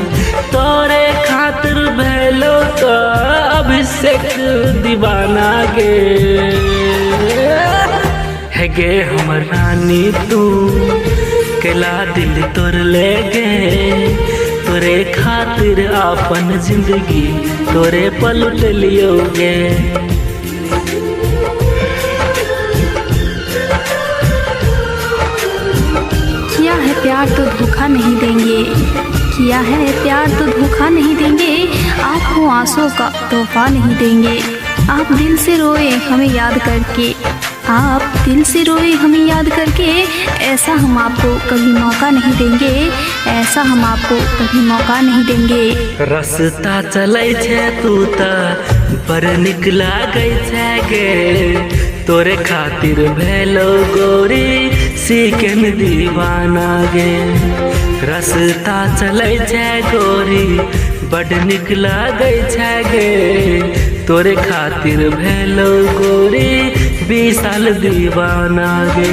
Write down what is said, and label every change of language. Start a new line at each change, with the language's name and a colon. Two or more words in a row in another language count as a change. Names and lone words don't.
Angika: तोरे खातिर भेलो तो अभिषेक दीवाना गे। है गे हम रानी तू कैला दिल तोड़ ले गे, तोरे खातिर अपन जिंदगी तोरे पलट लियोगे।
Hindi: किया है प्यार तो धोखा नहीं देंगे, किया है प्यार तो धोखा नहीं देंगे, आपको आंसू का तोहफा नहीं देंगे। आप दिल से रोए हमें याद करके, आप दिल से रोए हमें याद करके, ऐसा हम आपको कभी मौका नहीं देंगे, ऐसा हम आपको कभी मौका नहीं देंगे।
Angika: रास्ता चलै छे तू त बड़ निक लागै छै गे, तोरे खातिर भेलो गोरी सीकन दीवाना गे। रास्ता चलै छै गोरी बड़ निक लागै छै गे, तोरे खातिर भेलो गोरी 20 साल दीवाना गे।